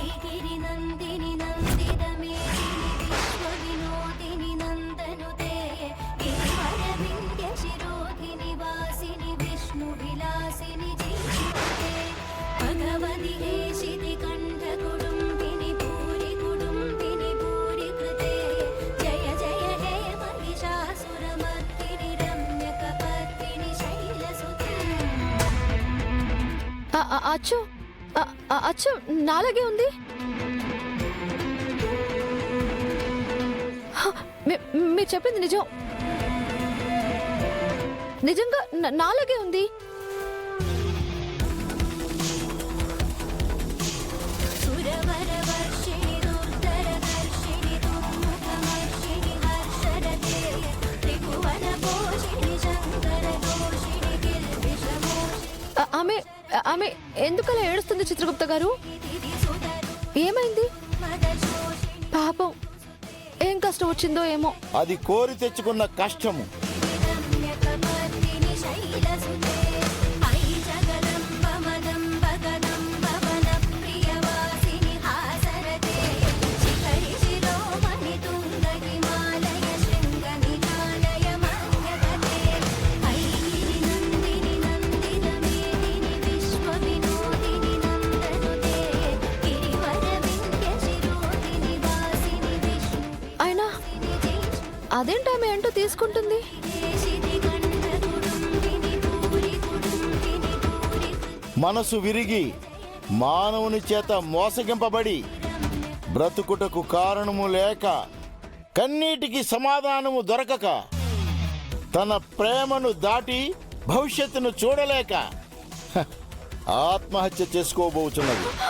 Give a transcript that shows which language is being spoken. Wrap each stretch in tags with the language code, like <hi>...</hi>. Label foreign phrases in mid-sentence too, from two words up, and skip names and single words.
<sa>गिरिनन्दिनि नन्दितमेदिनि विश्वविनोदिनि नन्दनुते गिरिवरविन्द्यशिरोधिनि वासिनि विष्णुविलासिनि जीवते भगवति हेशिति कण्ठकुडुम्बिनि भूरि कुडुम्बिनि भूरि कृते जय जय हे महिषासुरमर्दिनि रम्यकपर्दिनि शैलसुते</sa> <te>అచ్చు అచ్చు నాలాగే ఉంది. మీరు చెప్పింది నిజం, నిజంగా నాలాగే ఉంది.</te> <sa>सुरवरवर्षिणि दुर्धरदर्शिनि दुर्मुखमर्षिणि हर्षरते त्रिभुवनपोषिणि शङ्करदोषिणि गिरिविषमोषिणि</sa> <te>ఆమె ఆమె ఎందుకలా ఏడుస్తుంది చిత్రగుప్త గారు? ఏమైంది?</te> <sa>मदशोषिणि</sa> <te>పాపం ఏం కష్టం వచ్చిందో ఏమో. అది కోరి తెచ్చుకున్న కష్టము.</te> <sa>रम्यकपर्दिनि शैलसुते अयि जगदम्ब मदम्ब गदम्ब वनप्रियवासिनि हासरते शिखरि शिरोमणि तुङ्ग हिमालय शृङ्गनिकालय मन्यगते अयि गिरिनन्दिनि नन्दितमेदिनि विश्वविनोदिनि नन्दनुते गिरिवरविन्द्यशिरोधिनि वासिनि</sa> <te>అయినా అదేంటామె ఏంటో తీసుకుంటుంది? మనసు విరిగి మానవుని చేత మోసగింపబడి బ్రతుకుటకు కారణము లేక కన్నీటికి సమాధానము దొరకక తన ప్రేమను దాటి భవిష్యత్తును చూడలేక ఆత్మహత్య చేసుకోబోతున్నది.</te>